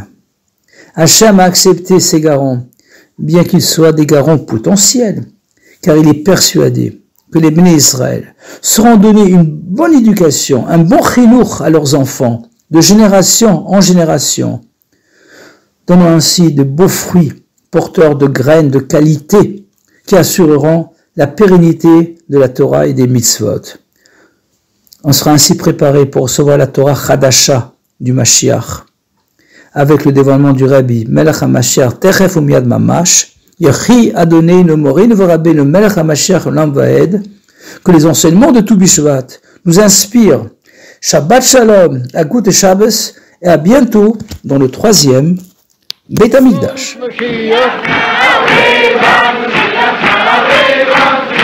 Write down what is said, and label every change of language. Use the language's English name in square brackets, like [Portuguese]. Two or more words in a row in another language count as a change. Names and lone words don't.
[French] Hachem a accepté ces garants, bien qu'ils soient des garants potentiels, car il est persuadé que les Bnei Israël seront donnés une bonne éducation, un bon chinour à leurs enfants, de génération en génération, donnant ainsi de beaux fruits, porteurs de graines de qualité, qui assureront la pérennité de la Torah et des mitzvot. On sera ainsi préparé pour recevoir la [Hebrew] תורה חדשה [French] du Mashiach, avec le dévoilement du Rabbi, [Hebrew] מלך המשיח, תיכף ומיד ממש, יחי אדוננו מורנו ורבנו מלך המשיח לעולם ועד, [French] que les enseignements de tout Bishvat nous inspirent. [Hebrew] שבת שלום, [Yiddish] Agut et Shabbos, [French] et à bientôt dans le 3e [Hebrew] בית המקדש.